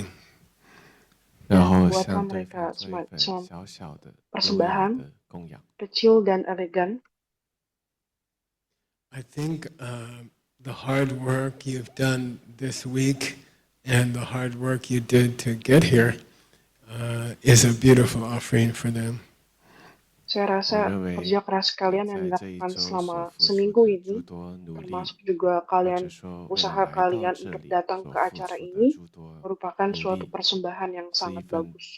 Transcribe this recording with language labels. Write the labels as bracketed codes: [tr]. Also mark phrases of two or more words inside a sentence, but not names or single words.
[zh] 然后 [id] buatlah [zh] 向对 [id] mereka [zh] 方做一份 [id] semacam [zh] 小小的、优雅 [id] persembahan [zh] 的供养。 [id] kecil dan elegan. [en] I think the hard work you've done this week and the hard work you did to get here is a beautiful offering for them. [zh] 我 [id] Saya rasa [zh] 认为 [id] kerja keras kalian yang [zh] 在这一 [id] dilakukan [zh] 周所 [id] selama [zh] 付出 [id] seminggu [zh] 的 [id] ini, [zh] 诸多努力， [id] termasuk juga [zh] 或者 [id] kalian [zh] 说为了 [id] usaha [zh] 来到 [id] kalian [zh] 这 [id] untuk [zh] 里 [id] datang [zh] 所 [id] ke [zh] 付 [id] acara [zh] 出的 [id] ini [zh] 诸多 [id] merupakan [zh] 努 [id] suatu [zh] 力， [id] persembahan yang [zh] 是一 [id] sangat [zh] 份 [id] bagus.